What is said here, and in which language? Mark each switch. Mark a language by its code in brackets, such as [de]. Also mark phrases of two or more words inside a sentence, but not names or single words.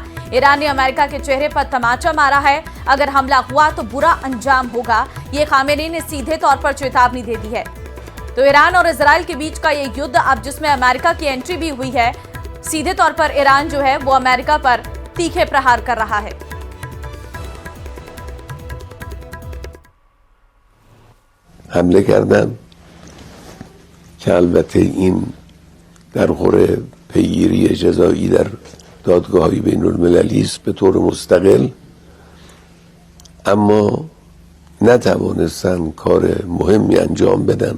[hi] ईरान ने अमेरिका के चेहरे पर तमाचा मारा है, अगर हमला हुआ तो बुरा अंजाम होगा। ये खामेनेई ने सीधे तौर पर चेतावनी दे दी है। तो ईरान और इजराइल के बीच का ये युद्ध अब जिसमें अमेरिका की एंट्री भी हुई है, सीधे तौर पर ईरान जो है वो अमेरिका पर तीखे प्रहार कर रहा है। [fa] حمله کردن که البته این در خور پیگیری جزایی در دادگاه‌های بین‌المللی است به طور مستقل، اما نتوانستن کار مهمی انجام بدن.